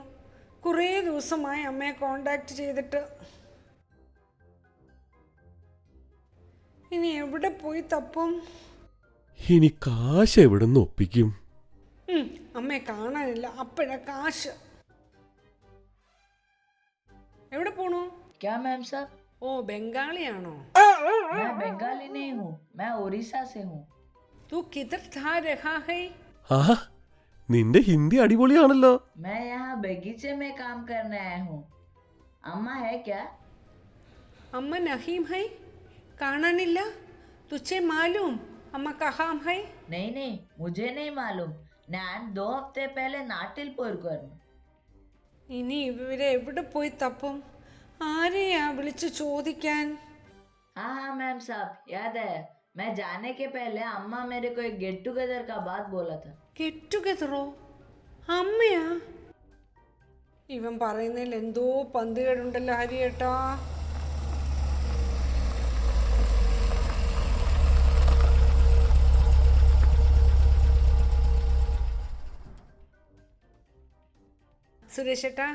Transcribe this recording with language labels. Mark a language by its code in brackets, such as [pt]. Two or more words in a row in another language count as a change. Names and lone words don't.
[ml] കുറേ ദിവസമായി അമ്മയെ കോണ്ടാക്ട് ചെയ്തിട്ട്. ഇനി എവിടെ പോയി തപ്പും? ഇനി കാശ് എവിടുന്ന് ഒപ്പിക്കും? അമ്മയെ കാണാനില്ല, അപ്പോഴാ കാശ്. എവിടെ പോണു? [hi] क्या मैम साहब? [ml] ഓ, ബംഗാളിയാണോ? [hi] मैं बंगाली नहीं हूँ, मैं उड़ीसा से हूँ. तू किधर था रहा है? [ml] ആഹാ, നിന്റെ ഹിന്ദി അടിപൊളിയാണല്ലോ. [hi] मैं यहाँ बगीचे में काम करने आया हूँ. अम्मा है क्या? अम्मा नहीं है, കാണാനില്ല. तुझे मालूम अम्मा कहाँ है? नहीं, मुझे नहीं मालूम. ഞാൻ 2 हफ्ते पहले [ml] നാട്ടിൽ പോയിരിക്കുന്നു. ഇനി ഇവരെ എവിടെ പോയി തപ്പും? ആരെയാ വിളിച്ച് ചോദിക്കാൻ? [hi] हाँ मैम साहब, याद है. मैं जाने के पहले अम्मा मेरे को एक [en] get together [hi] का बात बोला था. [en] get together? [ml] അമ്മയാ? ഇവൻ പറയുന്നതിൽ എന്തോ പന്തികേടുണ്ടല്ലോ ഹരിയേട്ടാ. സുരേഷേട്ടാ,